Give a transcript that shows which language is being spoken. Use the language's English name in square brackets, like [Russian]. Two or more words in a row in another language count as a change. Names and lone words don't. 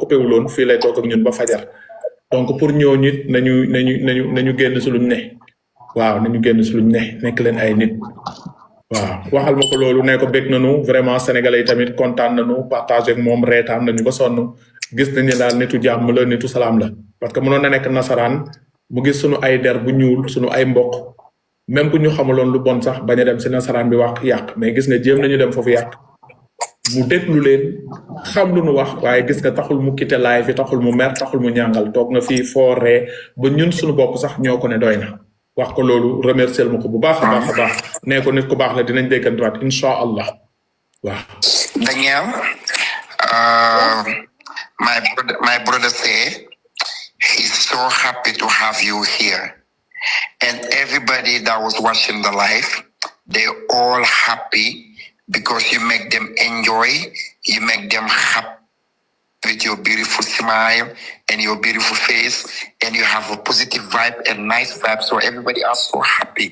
[Wolof] coupé wuloon fii lay toog ak ñun ba fajar donc pour ñooñu it nañu génn si luñ ne waaw nañu génn si luñ ne nekk leen ay nit waaw waxal ma ko loolu ne ko bég nañu vraiment sénégalais yi tamit kontaan nañu partagé ak moom reetaan nañu ba sonn gis nañu daal nitu jàmm la nitu salaam la [French] parce que [Wolof] mënoon na nekk nasaraan mu gis suñu ay der bu ñuul suñu ay mbokk même bu ñu xamuloon lu bon sax bañ a dem si nasaraan bi wax yàq mais gis nga jéem nañu dem foofu yàq mu déglu leen xam lu nu wax waaye gis nga taxul mu quitté live bi taxul mu mer taxul mu ñàngal toog na fii fooree ba ñun suñu bopp sax ñoo ko ne doy na wax ko loolu remercier ma ko bu baax a baax nee ko nit ku baax la dinañ déggantuwaat [Arabic] إن شاء الله [Wolof] waaw. [English] Daniel, my brother say he's so happy to have you here, and everybody that was watching the live, they're all happy because you make them enjoy, you make them happy with your beautiful smile and your beautiful face, and you have a positive vibe and nice vibe, so everybody are so happy.